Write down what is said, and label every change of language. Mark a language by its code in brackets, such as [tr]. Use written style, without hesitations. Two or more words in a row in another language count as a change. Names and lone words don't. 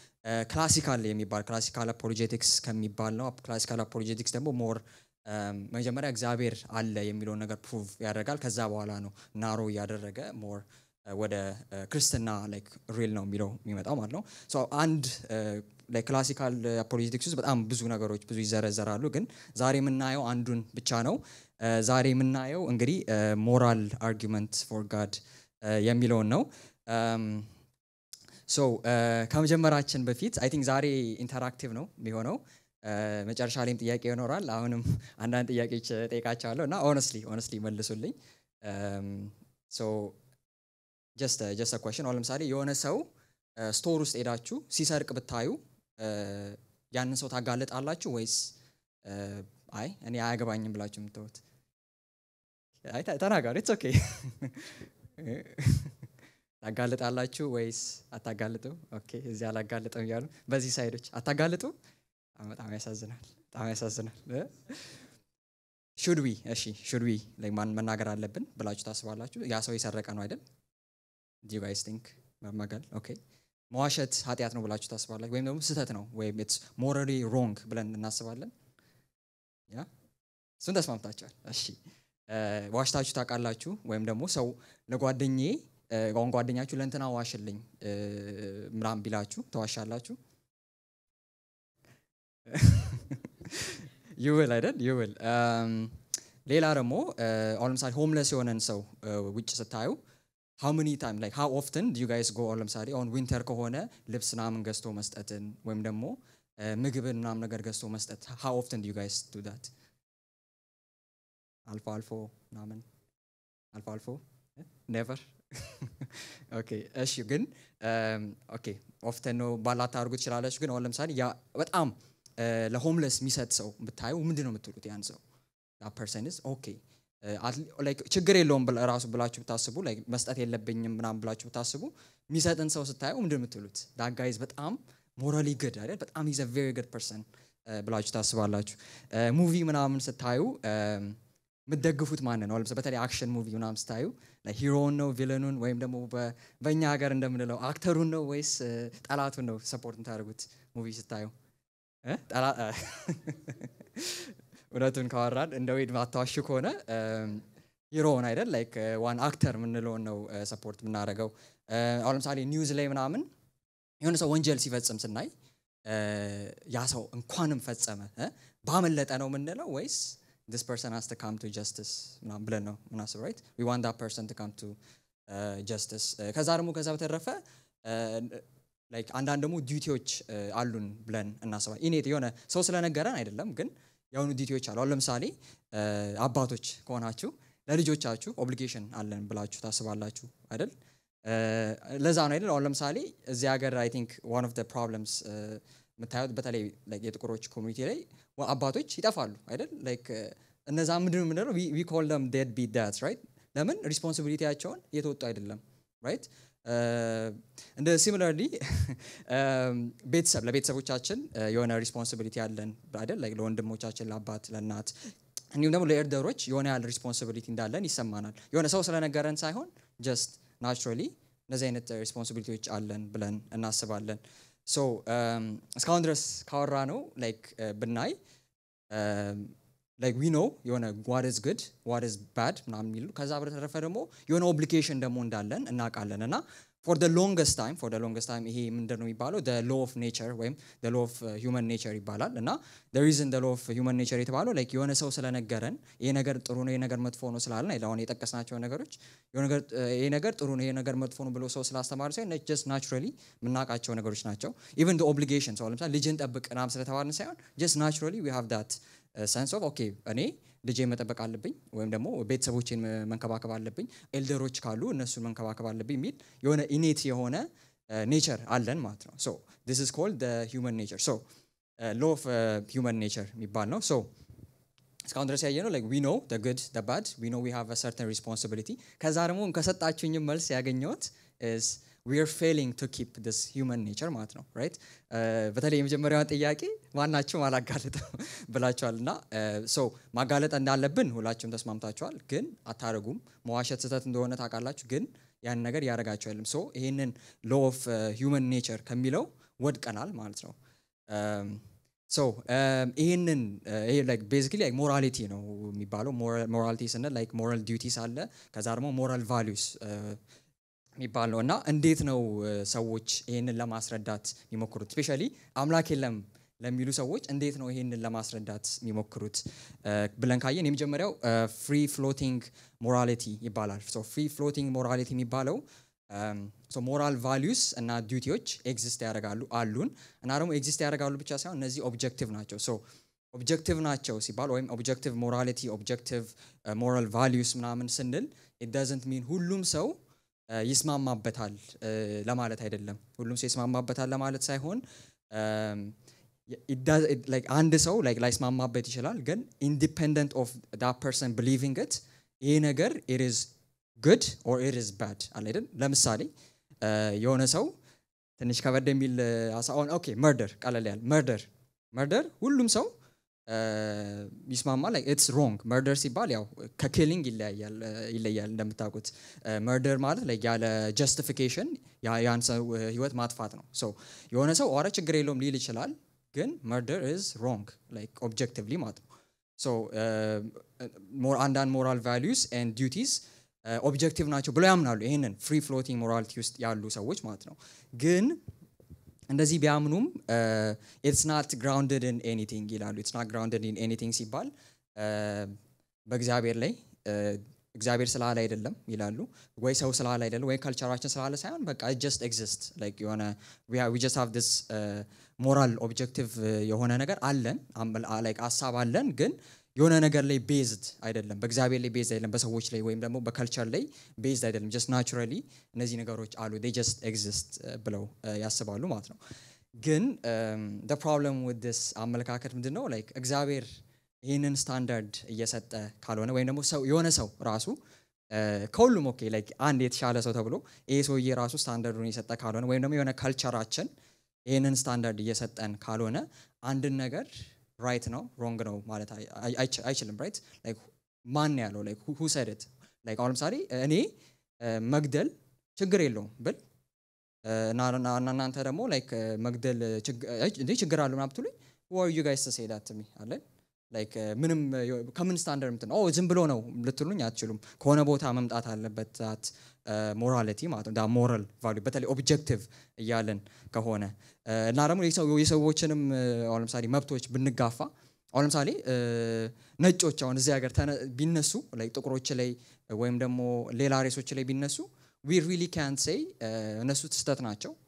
[en] classical apologetics [am] ከሚባል ነው [en] classical apologetics [am] ደግሞ ሞር መጀመሪያ እግዚአብሔር አለ የሚለው ነገር ፕሩቭ ያደርጋል ከዛ በኋላ ነው ናሮ ያደረገ ሞር ወደ ክርስትና ሪል ነው የሚለው የሚመጣው ማለት ነው አንድ [en] classical apologetics [am] ውስጥ በጣም ብዙ ነገሮች ብዙ ይዘረዘራሉ ግን ዛሬ የምናየው አንዱን ብቻ ነው ዛሬ የምናየው እንግዲህ [en] moral argument for God [am] የሚለውን ነው ከመጀመራችን በፊት [en] I think [am] ዛሬ ኢንተራክቲቭ ነው የሚሆነው መጨረሻ ላይም ጥያቄ ይኖራል አሁንም አንዳንድ ጥያቄዎች ጠይቃቸዋለሁ እና ሆነስትሊ መልሱልኝ [en] just a question [am] አሁን ለምሳሌ የሆነ ሰው ስቶር ውስጥ ሄዳችሁ ሲሰርቅ ብታዩ ያንን ሰው ታጋለጣላችሁ ወይስ አይ እኔ አያገባኝም ብላችሁ የምትተውት አይ ተናገሩ [en] it's okay [am] ታጋለጣላችሁ ወይስ አታጋለጡ ኦኬ እዚህ አላጋለጠም ይላሉ በዚህ ሳይዶች አታጋለጡ በጣም ያሳዝናል [en] should we [am] ማን መናገር አለብን ብላችሁ ታስባላችሁ ያ ሰው የሰረቀ ነው አይደል [en] do you guys think [am] መማጋል ኦኬ መዋሸት ኃጢያት ነው ብላችሁ ታስባላችሁ ወይም ደግሞ ስህተት ነው ወይም [en] it's morally wrong [am] ብለን እናስባለን ያ እሱን ተስማምታችኋል እሺ ዋሽታችሁ ታውቃላችሁ ወይም ደግሞ ሰው ለጓደኛዬ ጓደኛችሁ ለእንትና ዋሽልኝ ምራም ቢላችሁ ተዋሻላችሁ [en] you will [am] ሌላ ደግሞ አሁን ለምሳሌ ሆምለስ የሆነን ሰው ውጭ ስታዩ [en] how many time how often do you guys go [am] አሁን ለምሳሌ [en] on winter [am] ከሆነ ልብስ ምናምን ገዝቶ መስጠትን ወይም ደግሞ ምግብን ምናምን ነገር ገዝቶ መስጠት [en] how often do you guys do that [am] አልፎ [en] never okay [am] እሺ ግን often ነው ባላታርጉት ይችላልሽ ግን አሁን ለምሳሌ ያ በጣም ለሆምለስ የሚሰጥ ሰው ብታዩ ምንድነው የምትሉት ያን ሰው [en] that person is okay [am] ችግር የለውም ራሱ ብላችሁ ብታስቡ መስጠት የለብኝም ምናምን ብላችሁ ብታስቡ የሚሰጥን ሰው ስታዩ ምንድነው የምትሉት [en] that guy is [am] በጣም [en] morally good [am] አይደል በጣም [en] he's a very good person [am] ብላችሁ ታስባላችሁ ሙቪ ምናምን ስታዩ ምትደግፉት ማን ነው ለምሳሌ በተለይ [en] action movie [am] ምናምን ስታዩ ሂሮውን ነው ቪለኑን ወይም ደግሞ በእኛ ሀገር እንደምንለው አክተሩን ነው ወይስ ጠላቱን ነው ሰፖርት የምታደርጉት ሙቪ ስታዩ እውነቱን ካወራን እንደው ማታዋሽ ከሆነ ሂሮውን አይደል ዋን አክተር ምንለው ነው ሰፖርት ምናደርገው አሁን ለምሳሌ ኒውዝ ላይ ምናምን የሆነ ሰው ወንጀል ሲፈጽም ስናይ ያ ሰው እንኳንም ፈጸመ ባመለጠ ነው ምንለው ወይስ [en] this person has to come to justice [am] ምናምን ብለን ነው ምናስበው [en] right we want that person to come to justice [am] ከዛ በተረፈ አንዳንድ ደግሞ ዲዩቲዎች አሉን ብለን እናስባለን ኢኔት የሆነ ሰው ስለነገረን አይደለም ግን የሆኑ ዲቲዎች አሉ። አሁን ለምሳሌ አባቶች ከሆናችሁ ለልጆቻችሁ ኦብሊጌሽን አለን ብላችሁ ታስባላችሁ አይደል? ለዛ ነው አይደል? አሁን ለምሳሌ እዚህ ሀገር [en] I think one of the problems [am] የምታዩት በተለይ like የጥቁሮች ኮሚኒቲ ላይ አባቶች ይጠፋሉ አይደል? [en] like [am] እነዛ ምንድነው የምንለው [en] we call them deadbeat dads, right? [am] ለምን ሪስፖንሲቢሊቲያቸውን እየተወጡ አይደለም right? እንደ ሲሚላርሊ ለቤተሰቦቻችን የሆነ ሪስፖንሲቢሊቲ አለን አይደል? like ለወንድሞቻችን፣ ለአባት፣ ለእናት እንዲሁም ደግሞ ለኤልደሮች የሆነ ያህል ሪስፖንሲቢሊቲ እንዳለን ይሰማናል። የሆነ ሰው ስለነገረን ሳይሆን [en] just naturally [am] እነዚህ አይነት ሪስፖንሲቢሊቲዎች አለን ብለን እናስባለን። ሶ እስካሁን ድረስ ካወራ ነው ላይክ ብናይ [en] like we know [am] የሆነ [en] what is good what is bad [am] ምናምን የሚሉ ከዛ በተረፈ ደግሞ የሆነ ኦብሊጌሽን ደግሞ እንዳለን እናውቃለን እና [en] for the longest time [am] ይሄ ምንድነው የሚባለው [en] the law of nature [am] ወይም [en] the law of human nature [am] ይባላል እና [en] the reason the law of human nature [am] የተባለው like የሆነ ሰው ስለነገረን ይሄ ነገር ጥሩ ነው ይሄ ነገር መጥፎ ነው ስላለን አይደል? የጠቀስናቸው ነገሮች የሆነ ነገር ይሄ ነገር ጥሩ ነው ይሄ ነገር መጥፎ ነው ብሎ ሰው ስላስተማረ ሳይሆን [en] just naturally [am] የምናውቃቸው ነገሮች ናቸው። [en] even the obligation [am] ሰው ለምሳሌ ልጅን ጠብቅ ምናምን ስለተባልን ሳይሆን [en] just naturally we have that sense of okay [am] እኔ ልጄን መጠበቅ አለብኝ ወይም ደግሞ ቤተሰቦቼን መንከባከብ አለብኝ ኤልደሮች ካሉ እነሱን መንከባከብ አለብኝ የሚል የሆነ ኢኔት የሆነ ኔቸር አለን ማለት ነው። [en] so this is called the human nature. so law of human nature [am] የሚባል ነው። [en] so [am] እስካሁን ድረስ ያየነው [en] like we know the good the bad we know we have a certain responsibility [am] ከዛ ደግሞ ከሰጣችሁኝ መልስ ያገኘሁት [en] is we are failing to keep this human nature [am] ማለት ነው [en] right? [am] በተለይ የመጀመሪያውን ጥያቄ ማናችሁም አላጋለጠም ብላችኋልና so ማጋለጥ እንዳለብን ሁላችሁም ተስማምታችኋል፣ ግን አታረጉም። መዋሸት ስህተት እንደሆነ ታውቃላችሁ፣ ግን ያን ነገር ያደርጋችሁ አይደለም። so ይሄንን [en] law of human nature [am] ከሚለው ወድቀናል ማለት ነው። so ይሄንን ይሄ [en] like basically like morality [am] ነው የሚባለው። morality ስንል like [en] moral duties [am] አለ፣ ከዛ ደግሞ [en] moral values [am] የሚባለው እና እንዴት ነው ሰዎች ይሄንን ለማስረዳት የሚሞክሩት? ስፔሻሊ አምላክ የለም ለሚሉ ሰዎች እንዴት ነው ይሄንን ለማስረዳት የሚሞክሩት ብለን ካየን የመጀመሪያው [en] free floating morality [am] ይባላል። [en] so free floating morality [am] የሚባለው [en] so moral values [am] እና ዲዩቲዎች ኤግዚስት ያደርጋሉ አሉን እና ደግሞ ኤግዚስት ያደርጋሉ ብቻ ሳይሆን እነዚህ ኦብጀክቲቭ ናቸው። [en] so objective [am] ናቸው ሲባል ወይም [en] objective morality objective moral values [am] ምናምን ስንል [en] it doesn't mean [am] ሁሉም ሰው ይስማማበታል ለማለት አይደለም። ሁሉም ሰው ይስማማበታል ለማለት ሳይሆን [en] it does it like [am] አንድ ሰው [en] like [am] ላይስማማበት ይችላል፣ ግን [en] independent of that person believing it [am] ይሄ ነገር [en] it is good or it is bad [am] አለ አይደል? ለምሳሌ የሆነ ሰው ትንሽ ከበድ የሚል አሳውን ኦኬ መርደር ቀለል ያለ መርደር ሁሉም ሰው ይስማማ [en] like it's wrong [am] መርደር ሲባል ያው ከኪሊንግ ይለያል እንደምታውቁት። መርደር ማለት like ያለ ጀስቲፊኬሽን ያን ሰው ህይወት ማጥፋት ነው። so የሆነ ሰው አረ ችግር የለውም ሊል ይችላል፣ ግን [en] murder is wrong like objectively [am] ማለት ነው። so አንዳንድ [en] moral values and duties objective [am] ናቸው ብለው ያምናሉ ይሄንን [en] free floating morality [am] ውስጥ ያሉ ሰዎች ማለት ነው። ግን እንደዚህ ቢያምኑም [en] it's not grounded in anything [am] ይላሉ። [en] it's not grounded in anything [am] ሲባል በእግዚአብሔር ላይ እግዚአብሔር ስላለ አይደለም ይላሉ፣ ወይ ሰው ስላለ አይደለም፣ ወይ ካልቸራችን ስላለ ሳይሆን በቃ [en] it just exists like [am] የሆነ [en] we just have this moral objective [am] የሆነ ነገር አለን like ሐሳብ አለን፣ ግን የሆነ ነገር ላይ ቤዝድ አይደለም፣ በእግዚአብሔር ላይ ቤዝድ አይደለም፣ በሰዎች ላይ ወይም ደግሞ በካልቸር ላይ ቤዝድ አይደለም። [en] just naturally [am] እነዚህ ነገሮች አሉ [en] they just exist [am] ብለው ያስባሉ ማለት ነው። ግን [en] the problem with this [am] አመለካከት ምንድነው like እግዚአብሔር ይሄንን ስታንዳርድ እየሰጠ ካልሆነ ወይም ደግሞ ሰው የሆነ ሰው ራሱ ከሁሉም ኦኬ like አንድ የተሻለ ሰው ተብሎ ይሄ ሰውዬ ራሱ ስታንዳርዱን እየሰጠ ካልሆነ ወይም ደግሞ የሆነ ካልቸራችን ይሄንን ስታንዳርድ እየሰጠን ካልሆነ አንድን ነገር right ነው wrong ነው ማለት አይችልም right? like ማን ያለው [en] like who said it like [am] አሁን ለምሳሌ እኔ መግደል ችግር የለውም ብል እናንተ ደግሞ like መግደል ችግር አለው ምናምን ብትሉኝ [en] who are you guys to say that to me [am] አለ like ምንም ከምን ስታንዳርድ ምትነው ዝም ብሎ ነው ልትሉኝ አትችሉም። ከሆነ ቦታ መምጣት አለበት [en] that morality [am] ማለት ነው [en] that moral value [am] በተለይ objective እያለን ከሆነ እና ደግሞ የሰዎችንም አሁን ለምሳሌ መብቶች ብንጋፋ አሁን ለምሳሌ ነጮች አሁን እዚህ ሀገር ቢነሱ like ጥቁሮች ላይ ወይም ደግሞ ሌላ ሬሶች ላይ ቢነሱ [en] we really can't say [am] እነሱ ተስተት ናቸው